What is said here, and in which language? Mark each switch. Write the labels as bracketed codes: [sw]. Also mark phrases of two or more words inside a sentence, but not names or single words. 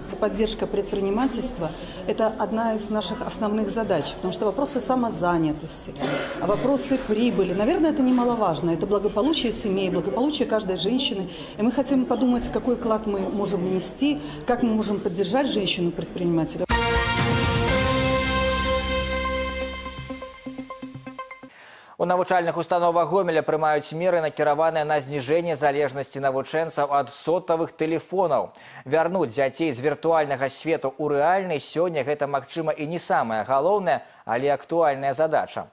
[ru] Поддержка предпринимательства – это одна из наших основных задач, потому что вопросы самозанятости, вопросы прибыли, наверное, это немаловажно. Это благополучие семей, благополучие каждой женщины. И мы хотим подумать, какой вклад мы можем внести, как мы можем поддержать женщину-предпринимателя. [be] У навучальных установах Гомеля прымаюць меры, накіраваныя на зніжэнне залежнасці навучэнцаў ад сотавых тэлефонаў. Вярнуць дзяцей з віртуальнага свету ў рэальны сёння гэта, магчыма, і не самая галоўная, але актуальная задача.